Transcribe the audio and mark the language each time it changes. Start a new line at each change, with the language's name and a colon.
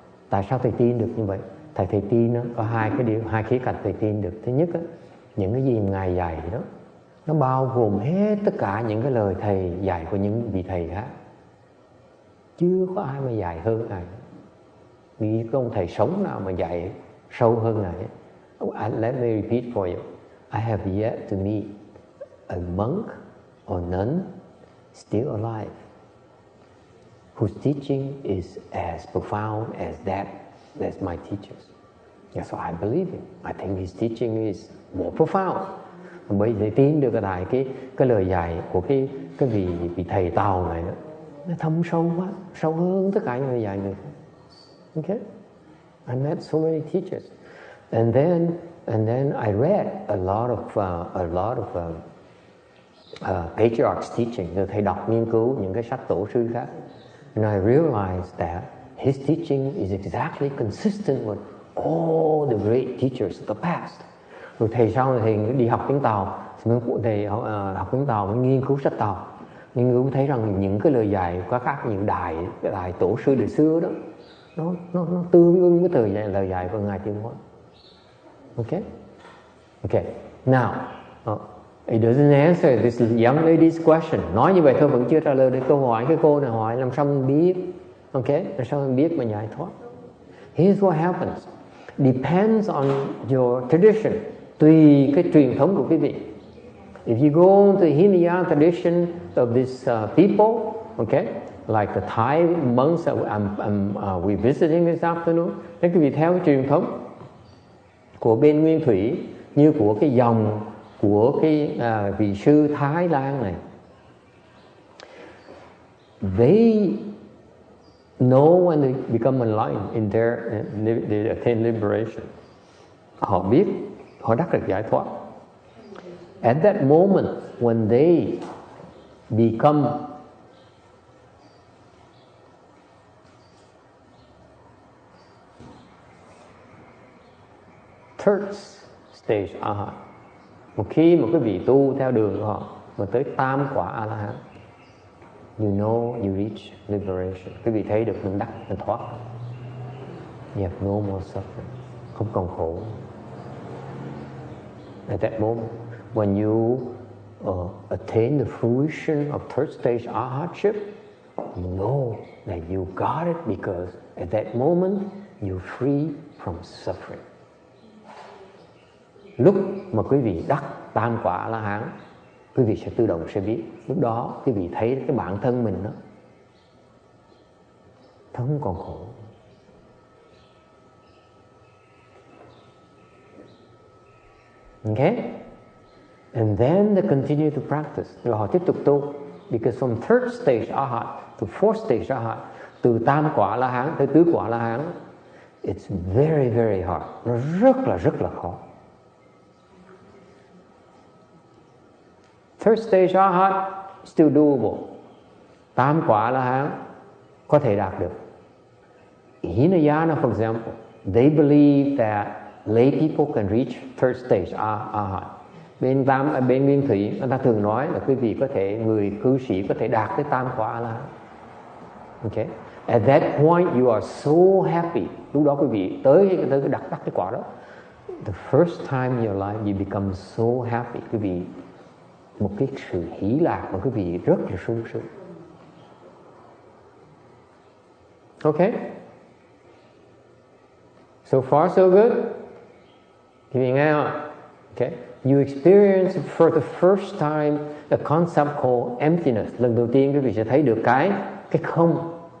Vietnamese: Tại sao thầy tin được như vậy? Thầy tin đó, có hai khía cạnh thầy tin được. Thứ nhất đó, những cái gì mà ngài dạy đó, nó bao gồm hết tất cả những cái lời thầy dạy của những vị thầy khác. Chưa có ai mà dạy hơn ngài. Vì có ông thầy sống nào mà dạy sâu hơn ngài.
English: Let me repeat for you. I have yet to meet a monk or nun still alive whose teaching is as profound as that's my teachers. That's why I believe him. I think his teaching is more profound.
Vietnamese: Bởi vì tin được cái lời dạy của cái vị thầy Tàu này đó, nó thâm sâu quá, sâu hơn tất cả những lời dạy người.
English: Okay? I met so many teachers, and then I read a lot of patriarchs' teaching.
Vietnamese: Rồi thầy đọc nghiên cứu những cái sách tổ sư khác,
English: and I realized that his teaching is exactly consistent with all the great teachers of the past.
Vietnamese: Rồi thầy sau này thầy đi học tiếng Tàu, thầy học tiếng Tàu mới nghiên cứu sách Tàu, nghiên cứu thấy rằng những cái lời dạy của các những đại tổ sư đời xưa đó, nó tương ưng với lời dạy của ngài Tuyên Hóa.
English: Okay. Now, it doesn't answer this young lady's question.
Vietnamese: Nói như vậy thôi vẫn chưa trả lời được câu hỏi cái cô này hỏi làm sao mình biết. Okay, làm sao mình biết mà giải thoát?
English: Here's what happens. Depends on your tradition.
Vietnamese: Tùy cái truyền thống của quý vị.
English: If you go to the Hinayana tradition of these people, okay, like the Thai monks that we visiting this afternoon.
Vietnamese: Nếu quý vị theo cái truyền thống của bên Nguyên Thủy, như của cái dòng của cái vị sư Thái Lan này,
English: they know when they become enlightened in they attain liberation.
Vietnamese: Họ biết, họ đắc được giải thoát.
English: At that moment when they become third stage Arhat,
Vietnamese: một khi một cái vị tu theo đường của họ mà tới tam quả A-la-hán,
English: you know you reach liberation.
Vietnamese: Quý vị thấy được mình đắc, mình thoát.
English: You have no more suffering.
Vietnamese: Không còn khổ.
English: At that moment, when you attain the fruition of third stage Arhatship, you know that you got it because at that moment you're free from suffering.
Vietnamese: Lúc mà quý vị đắc tam quả A-la-hán, quý vị sẽ tự động sẽ biết. Lúc đó quý vị thấy cái bản thân mình đó, không còn khổ.
English: Okay? And then they continue to practice.
Vietnamese: Rồi họ tiếp tục tu.
English: Because from third stage Arhat to fourth stage Arhat,
Vietnamese: từ tam quả A-la-hán tới tứ quả A-la-hán,
English: it's very, very hard.
Vietnamese: Nó rất là khó.
English: Third stage Arhat still doable.
Vietnamese: Tam quả A-la-hán có thể đạt được.
English: Hinayana, for example, they believe that lay people can reach third stage Arhat.
Vietnamese: Bên Nguyên Thủy, người ta thường nói là quý vị có thể, người cư sĩ có thể đạt tới tam quả A-la-hán.
English: Okay? At that point you are so happy.
Vietnamese: Lúc đó quý vị tới đắc cái quả đó.
English: The first time in your life you become so happy.
Vietnamese: Quý vị một cái sự hỷ lạc mà quý vị rất là sung sướng.
English: Okay? So far so good?
Vietnamese: Quý vị nghe không?
English: Okay? You experience for the first time a concept called emptiness.
Vietnamese: Lần đầu tiên quý vị sẽ thấy được cái không.